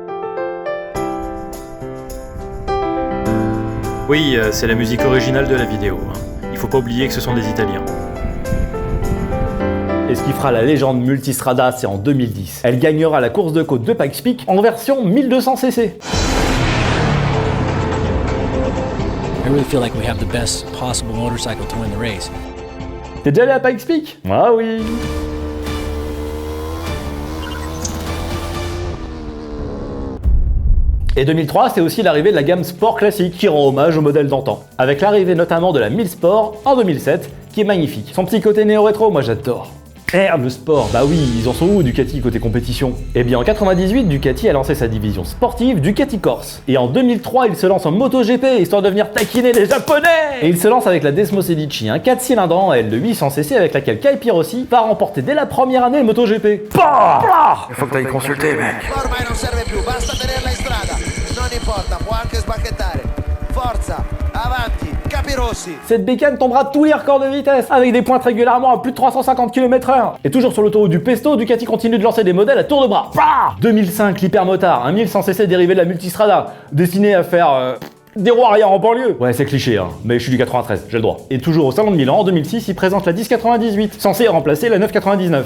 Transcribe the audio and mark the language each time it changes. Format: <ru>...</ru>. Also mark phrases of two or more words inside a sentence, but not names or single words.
<fr>Oui, c'est la musique originale de la vidéo. Il faut pas oublier que ce sont des Italiens. Et ce qui fera la légende Multistrada, c'est en 2010. Elle gagnera la course de côte de Pikes Peak en version 1200cc.</fr> <en>I really feel like we have the best possible motorcycle to win the race.</en> <fr>T'es déjà allé à Pikes Peak? Ah oui. Et 2003, c'est aussi l'arrivée de la gamme Sport classique qui rend hommage au modèle d'antan. Avec l'arrivée notamment de la 1000 Sport en 2007, qui est magnifique. Son petit côté néo-rétro, moi j'adore. Merde, le sport, bah oui, ils en sont où Ducati côté compétition? Eh bien en 98, Ducati a lancé sa division sportive Ducati Corse. Et en 2003, il se lance en MotoGP, histoire de venir taquiner les Japonais. Et il se lance avec la Desmo Sedici, un 4 cylindres en L de 800cc avec laquelle Kai Rossi va remporter dès la première année le MotoGP. Bah Il faut que t'ailles consulter, mec.</fr> <it>Ormai non serve più, basta tenerla in strada. Non importa, può anche sbacchettare. Forza, avanti, Capirossi.</it> <fr>Cette bécane tombera tous les records de vitesse, avec des pointes régulièrement à plus de 350 km/h. Et toujours sur l'autoroute du Pesto, Ducati continue de lancer des modèles à tour de bras. 2005, l'Hypermotard, un 1100cc dérivé de la Multistrada, destiné à faire des roues arrière en banlieue. Ouais, c'est cliché, hein, mais je suis du 93, j'ai le droit. Et toujours au Salon de Milan, en 2006, il présente la 1098, censée remplacer la 999.</fr>